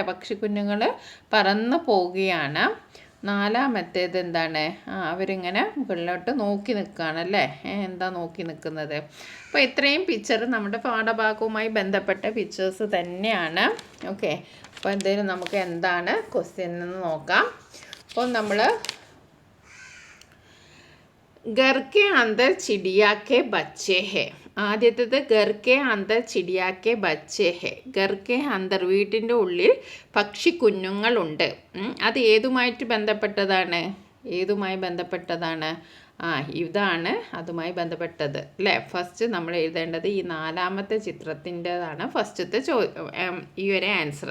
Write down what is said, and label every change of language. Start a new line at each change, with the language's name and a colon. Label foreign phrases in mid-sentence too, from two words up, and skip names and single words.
Malayalam: പക്ഷിക്കുഞ്ഞുങ്ങൾ പറന്ന് പോവുകയാണ്. നാലാമത്തേത് എന്താണ്? അവരിങ്ങനെ മുകളിലോട്ട് നോക്കി നിൽക്കുകയാണല്ലേ. എന്താ നോക്കി നിൽക്കുന്നത്? അപ്പോൾ ഇത്രയും പിക്ചർ നമ്മുടെ പാഠഭാഗവുമായി ബന്ധപ്പെട്ട പിക്ചേഴ്സ് തന്നെയാണ്. ഓക്കെ, അപ്പോൾ എന്തായാലും നമുക്ക് എന്താണ് ക്വസ്റ്റ്യൻ എന്ന് നോക്കാം. അപ്പോൾ നമ്മൾ
Hindi: घर के अंदर चिड़िया के बच्चे
Malayalam: है. ആദ്യത്തേത്
Hindi: घर के अंदर चिड़िया के बच्चे
Malayalam: है.
Hindi: घर के अंदर
Malayalam: വീട്ടിൻ്റെ ഉള്ളിൽ പക്ഷി കുഞ്ഞുങ്ങളുണ്ട്. അത് ഏതുമായിട്ട് ബന്ധപ്പെട്ടതാണ്? ഇതാണ് അതുമായി ബന്ധപ്പെട്ടത് അല്ലേ. ഫസ്റ്റ് നമ്മൾ എഴുതേണ്ടത് ഈ 4ാമത്തെ ചിത്രത്തിൻ്റെതാണ് ഫസ്റ്റത്തെ ഈ ഒരു ആൻസർ.